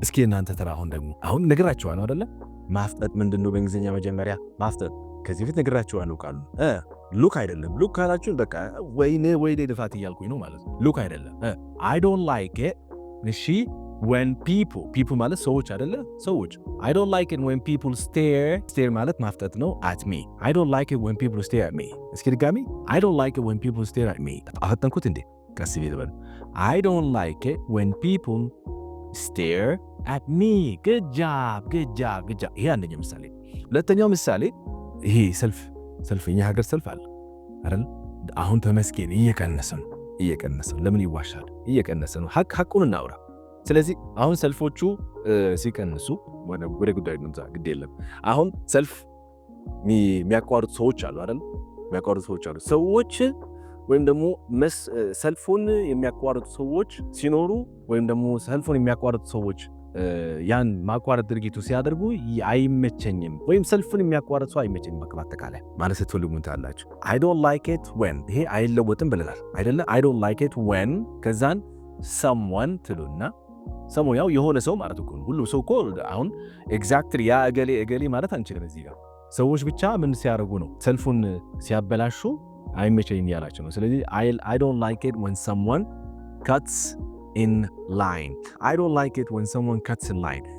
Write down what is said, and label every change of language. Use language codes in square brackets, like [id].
[am] እስኪ እናንተ ተራ አሁን ነግራችኋለሁ አይደለ? ማፍጠጥ ምንድነው በእንግሊዝኛ? መጀመሪያ ማፍጠጥ ከዚህ በፊት ነግራችኋለሁ ቃሉ ሉክ አይደለም። ሉክ ካላችሁ በቃ ወይኔ ድፋት እያልኩኝ ነው ማለት ነው። ሉክ አይደለም። [en] I don't like it [am] እሺ [en] when people [am] ማለት ሰዎች አይደለ? ሰዎች [en] I don't like it when people stare [am] ማለት ማፍጠጥ ነው [en] at me. I don't like it when people stare at me. [am] እስኪ ድጋሚ [en] I don't like it when people stare at me. [am] አፈጠንኩት እንዴ? ቀስ ይበል። [en] I don't like it when people stare at me. good job. [am] ይሄ አንደኛው ምሳሌ። ሁለተኛው ምሳሌ ይሄ ሰልፍ የኛ ሀገር ሰልፍ አለ አይደል? አሁን ተመስገን እየቀነሰ ነው። ለምን ይዋሻል? እየቀነሰ ነው። ሐቁን እናውራ። ስለዚህ አሁን ሰልፎቹ ሲቀንሱ ወደ ጉዳዩ እንምጣ። ግድ የለም። አሁን ሰልፍ የሚያቋርጡ ሰዎች አሉ አይደል? ሰዎች ወይም ደግሞ ሰልፉን የሚያቋርጡ ሰዎች ሲኖሩ ወይም ደግሞ ሰልፉን የሚያቋርጡ ሰዎች ያን ማቋረጥ ድርጊቱ ሲያደርጉ አይመቸኝም ወይም ሰልፉን የሚያቋርጥ ሰው አይመቸኝም በአጠቃላይ ማለት ስትፈልጉ ምን ታላችሁ? [en] I don't like it when [am] ይሄ አይለወጥም ብለናል አይደለ? [en] I don't like it when [am] ከዛን someone ትሉና ሰሞን ያው የሆነ ሰው ማለት እኮ ነው። ሁሉ ሰው እኮ አሁን ኤግዛክትሊ ያ እገሌ ማለት አንችልም። እዚህ ጋር ሰዎች ብቻ ምን ሲያደርጉ ነው? ሰልፉን ሲያበላሹ አይመቸኝም ያላችሁ ነው። ስለዚህ [en] I don't like it when someone cuts in line. I don't like it when someone cuts in line.